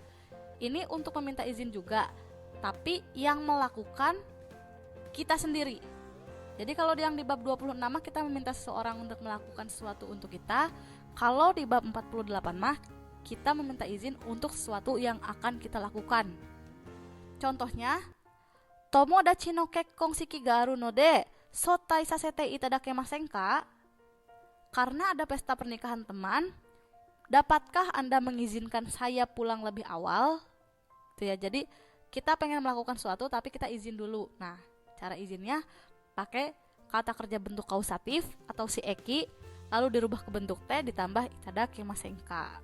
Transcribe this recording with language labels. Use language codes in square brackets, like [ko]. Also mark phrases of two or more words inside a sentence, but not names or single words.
[id] Ini untuk meminta izin juga, tapi yang melakukan kita sendiri. Jadi kalau yang di bab 26 mah kita meminta seseorang untuk melakukan sesuatu untuk kita. Kalau di bab 48 mah kita meminta izin untuk sesuatu yang akan kita lakukan. Contohnya, [ja] 友達の結婚式があるので早退させていただけませんか? [id] Karena ada pesta pernikahan teman, dapatkah Anda mengizinkan saya pulang lebih awal? Itu ya, jadi kita pengen melakukan sesuatu tapi kita izin dulu. Nah, cara izinnya pakai kata kerja bentuk kausatif atau si eki, lalu dirubah ke bentuk te ditambah [ja] いただけませんか.